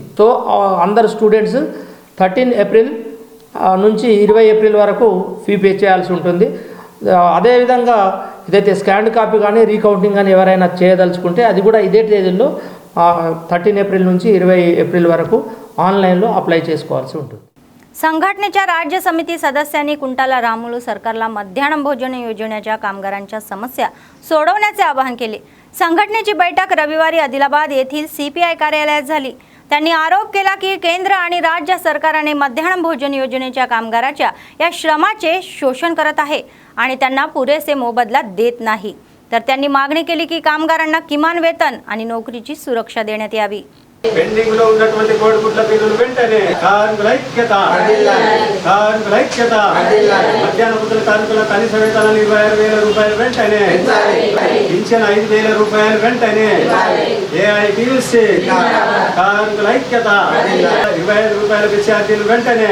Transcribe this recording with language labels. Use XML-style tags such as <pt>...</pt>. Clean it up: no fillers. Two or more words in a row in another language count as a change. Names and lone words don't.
<te>సో అందరు స్టూడెంట్స్ 13 ఏప్రిల్ నుంచి 20 ఏప్రిల్ వరకు</te> <en>fee pay</en> <te>చేయాల్సి ఉంటుంది. అదేవిధంగా ఇదైతే</te> <en>scanned copy</en> <te>కానీ రీకౌంటింగ్ కానీ ఎవరైనా చేయదలుచుకుంటే అది కూడా ఇదే తేదీల్లో 13 ఏప్రిల్ నుంచి 20 ఏప్రిల్ వరకు ఆన్లైన్లో అప్లై చేసుకోవాల్సి ఉంటుంది.</te> <mr>संघटनेच्या राज्य समिती सदस्यांनी कुंटाला रामुलू सरकारला मध्यान्ह भोजन योजनेच्या कामगारांच्या समस्या सोडवण्याचे आवाहन केले। संघटनेची बैठक रविवारी आदिलाबाद येथील CPI कार्यालयात झाली। त्यांनी आरोप केला की केंद्र आणि राज्य सरकारने मध्यान्ह भोजन योजनेच्या कामगारांच्या या श्रमाचे शोषण करत आहे आणि त्यांना पुरेसे मोबदला देत नाही। तर त्यांनी मागणी केली की कामगारांना किमान वेतन आणि नोकरीची सुरक्षा देण्यात यावी।</mr> <te>పెండింగ్ లో ఉన్నటువంటి కోడిగుడ్ల బిల్లులు వెంటనే కార్మికుల ఐక్యత మధ్యాహ్న భోజన కార్మికుల కనీస వేతనాలు 26,000 రూపాయలు వెంటనే పింఛన్ 5,000 రూపాయలు వెంటనే ఏఐటీయూసీ కార్మికుల ఐక్యత 25 రూపాయల ఛార్జీలు వెంటనే</te>